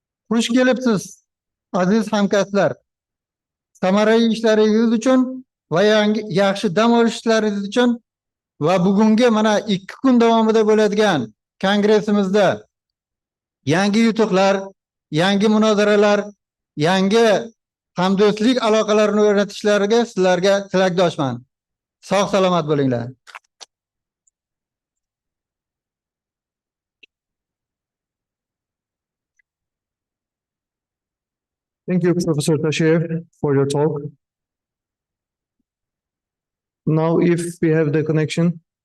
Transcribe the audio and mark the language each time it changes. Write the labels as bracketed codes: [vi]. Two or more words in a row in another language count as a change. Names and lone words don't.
[uz] Xush kelibsiz, aziz hamkasblar. Samarali ishlaringiz uchun va yaxshi dam olishlaringiz uchun va bugungi mana 2 kun davomida bo'ladigan kongressimizda yangi yutuqlar, yangi munozaralar, yangi hamdo'stlik aloqalarini o'rnatishlariga sizlarga tilakdoshman. Sog' salomat bo'linglar. [en] Thank you, Professor Tashev, for your talk. Now, if we have the connection.